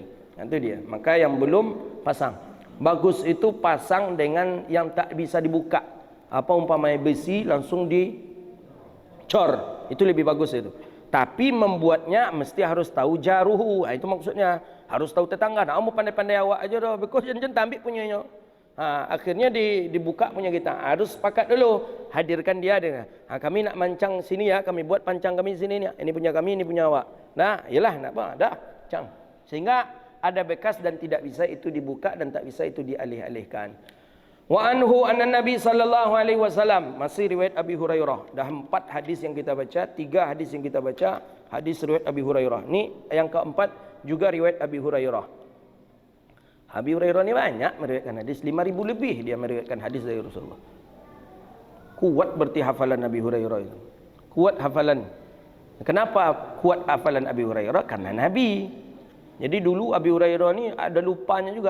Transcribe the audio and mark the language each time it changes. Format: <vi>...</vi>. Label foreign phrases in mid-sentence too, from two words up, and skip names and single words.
<ms>Itu dia. Maka yang belum pasang, bagus itu pasang dengan yang tak bisa dibuka. Apa umpamanya besi langsung dicor, itu lebih bagus itu. Tapi membuatnya mesti harus tahu jaruhu. Itu maksudnya harus tahu tetangga. Nah, kamu pandai-pandai awak aja dah. Because jangan ambil punyanya. Akhirnya dibuka punya kita. Harus sepakat dulu. Hadirkan dia. Kami nak mancang sini ya. Kami buat pancang kami sini ni. Ini punya kami, ini punya awak. Nah, yalah, nak apa? Dah, cang. Sehingga ada bekas dan tidak bisa itu dibuka dan tak bisa itu dialih-alihkan.</ms> <ar>وعنه أن النبي صلى الله عليه وسلم,</ar> <ms>masih riwayat Abi Hurairah. Dah 4 hadis yang kita baca, 3 hadis yang kita baca, hadis riwayat Abi Hurairah. Ni yang keempat juga riwayat Abi Hurairah. Abi Hurairah ni banyak meriwayatkan hadis, 5,000 lebih dia meriwayatkan hadis dari Rasulullah. Kuat berarti hafalan Abi Hurairah itu. Kuat hafalan. Kenapa kuat hafalan Abi Hurairah? Karena Nabi. Jadi dulu Abi Hurairah ni ada lupanya juga.</ms>